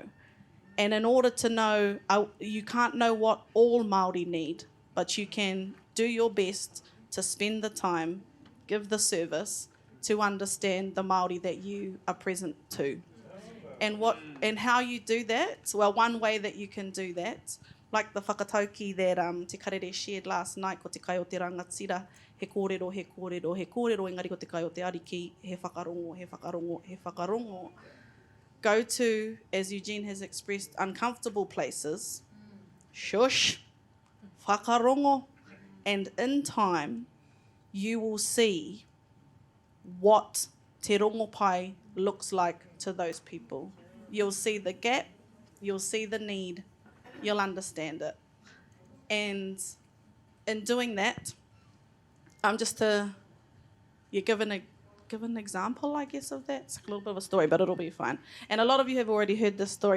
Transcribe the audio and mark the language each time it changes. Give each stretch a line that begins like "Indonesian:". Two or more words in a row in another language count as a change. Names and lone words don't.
English: And in order to know, you can't know what all Māori need, but you can do your best to spend the time, give the service, to understand the Māori that you are present to. And how you do that? Well, one way that you can do that, like the whakatauki that Te Karere shared last night,
Māori: ko te kai o te rangatira, he kōrero, he kōrero, he kōrero, engari ko te kai o te ariki, he whakarongo, he whakarongo, he whakarongo.
English: Go to, as Eugene has expressed, uncomfortable places, shush, whakarongo, and in time, you will see what
Māori: te rongo pai
English: looks like to those people. You'll see the gap, you'll see the need, you'll understand it. And in doing that, you give an example, I guess, of that. It's a little bit of a story, but it'll be fine. And a lot of you have already heard this story.